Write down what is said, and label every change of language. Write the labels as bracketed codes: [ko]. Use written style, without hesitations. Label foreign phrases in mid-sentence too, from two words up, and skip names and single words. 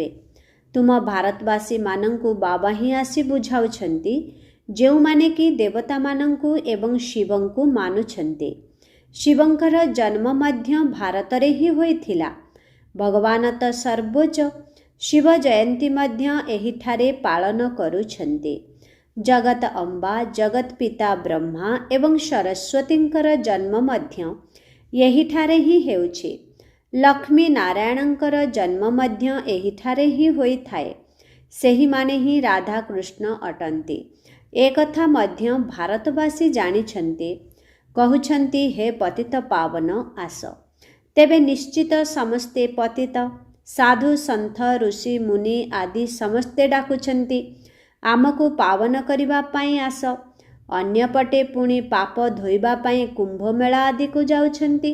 [or] ତୁମ ଭାରତବାସୀମାନଙ୍କୁ ବାବା ହିଁ ଆସି ବୁଝାଉଛନ୍ତି, ଯେଉଁମାନେ କି ଦେବତାମାନଙ୍କୁ ଏବଂ ଶିବଙ୍କୁ ମାନୁଛନ୍ତି। ଶିବଙ୍କର ଜନ୍ମ ମଧ୍ୟ ଭାରତରେ ହିଁ ହୋଇଥିଲା। ଭଗବାନ ତ ସର୍ବୋଚ୍ଚ। ଶିବ ଜୟନ୍ତୀ ମଧ୍ୟ ଏହିଠାରେ ପାଳନ କରୁଛନ୍ତି। ଜଗତ ଅମ୍ବା ଜଗତ ପିତା ବ୍ରହ୍ମା ଏବଂ ସରସ୍ୱତୀଙ୍କର ଜନ୍ମ ମଧ୍ୟ ଏହିଠାରେ ହିଁ ହେଉଛି। ଲକ୍ଷ୍ମୀ ନାରାୟଣଙ୍କର ଜନ୍ମ ମଧ୍ୟ ଏହିଠାରେ ହିଁ ହୋଇଥାଏ। ସେହିମାନେ ହିଁ ରାଧା କୃଷ୍ଣ ଅଟନ୍ତି। ଏକଥା ମଧ୍ୟ ଭାରତବାସୀ ଜାଣିଛନ୍ତି। କହୁଛନ୍ତି ହେ ପତିତ ପାବନ ଆସ। ତେବେ ନିଶ୍ଚିତ ସମସ୍ତେ ପତିତ। ସାଧୁ ସନ୍ଥ ଋଷି ମୁନି ଆଦି ସମସ୍ତେ ଡାକୁଛନ୍ତି ଆମକୁ ପାବନ କରିବା ପାଇଁ ଆସ। ଅନ୍ୟପଟେ ପୁଣି ପାପ ଧୋଇବା ପାଇଁ କୁମ୍ଭ ମେଳା ଆଦି କୁ ଯାଉଛନ୍ତି।